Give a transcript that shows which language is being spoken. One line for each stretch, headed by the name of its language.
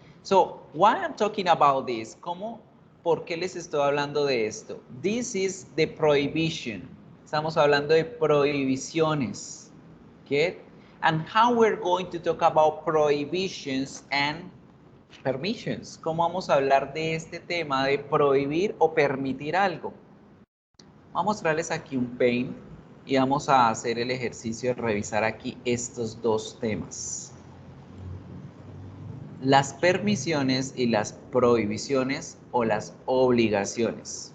English: So, why I'm talking about this?
Spanish: ¿Por qué les estoy hablando de esto?
English: This is the prohibition.
Spanish: Estamos hablando de prohibiciones, ¿qué?
English: And how we're going to talk about prohibitions and permissions.
Spanish: ¿Cómo vamos a hablar de este tema de prohibir o permitir algo? Voy a mostrarles aquí un paint y vamos a hacer el ejercicio de revisar aquí estos dos temas. Las permisiones y las prohibiciones o las obligaciones.